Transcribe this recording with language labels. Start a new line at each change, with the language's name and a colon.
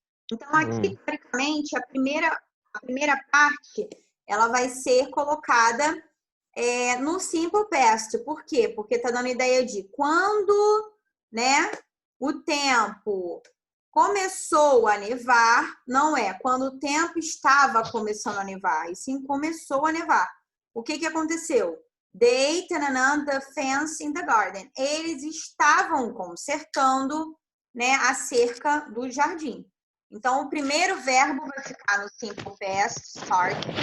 Portuguese: Então, aqui, teoricamente, a primeira parte, ela vai ser colocada no simple past. Por quê? Porque tá dando ideia de quando, né, o tempo começou a nevar, não é quando o tempo estava começando a nevar, e sim começou a nevar. O que aconteceu?
English: They, tanana, the fence in the garden.
Portuguese: Eles estavam consertando, né, a cerca do jardim. Então, o primeiro verbo vai ficar no simple past, start.